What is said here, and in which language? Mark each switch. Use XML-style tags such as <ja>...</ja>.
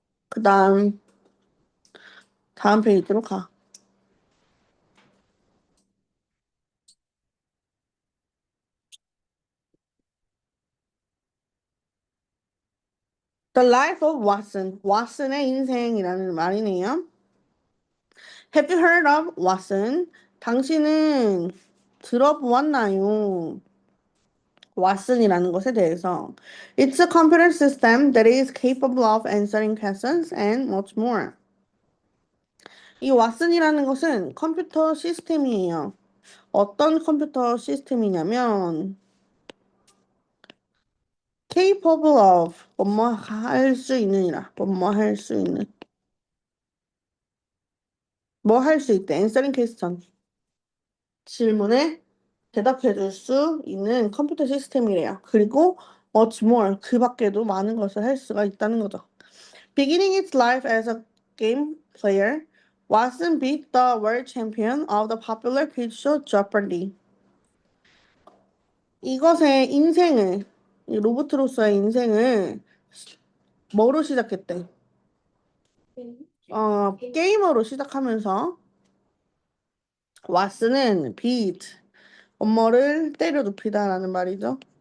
<ko>그 다음 페이지로 가.</ko> <en>The Life of Watson.</en> <ko>왓슨의 인생이라는 말이네요.</ko> <en>Have you heard of Watson?</en> <ko>당신은 들어보았나요? 왓슨이라는 것에 대해서.</ko> <en>It's a computer system that is capable of answering questions and much more.</en> <ko>이 왓슨이라는 것은 컴퓨터 시스템이에요. 어떤 컴퓨터 시스템이냐면</ko> <en>capable of</en> <ko>뭐뭐 할 수 있는이라 뭐뭐 할 수 있는 뭐 할 수 있대</ko> <en>answering question</en> <ko>질문에 대답해 줄 수 있는 컴퓨터 시스템이래요. 그리고</ko> <en>much more</en> <ko>그 밖에도 많은 것을 할 수가 있다는 거죠.</ko> <en>Beginning its life as a game player, Watson beat the world champion of the popular quiz show Jeopardy.</en> <ko>이것의 인생을 이 로봇으로서의 인생을 뭐로 시작했대? 게이머로 시작하면서 왓슨은 beat 엄마를 때려 눕히다라는 말이죠.</ko>